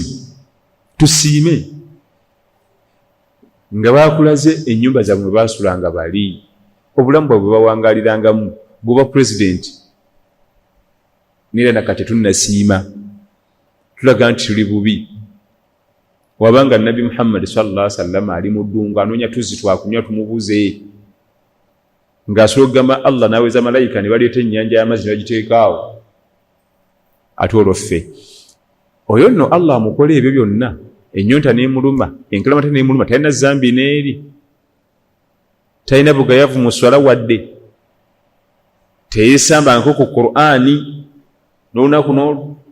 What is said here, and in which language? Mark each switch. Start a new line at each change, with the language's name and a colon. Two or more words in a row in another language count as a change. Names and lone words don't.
Ganda: Tusiime nga bakulaze ennyumba zaabwe baasulanga bali obulamu bwabwe bawangalirangamu bw'oba pulezidenti nera nakati tunnasiima tulaga nti tuli bubi. Wabanga Nabi Muhammad
Arabic: صلى الله عليه وسلم
Ganda: ali mu ddungu anoonya tuzzi twakunywa tumubuze ng'asobola okugamba Allah n'aweza malayika ne baleeta ennyanja y'amazzi ne bagiteekaawo. Ate olwo ffe oyo nno Allah amukola ebyo byonna ennyonta n'emuluma enkalamata n'emuluma talina zambi n'eri talina bugayavu mu swala wadde teyeesambangako ku Qur'ani n'olunaku n'olwo.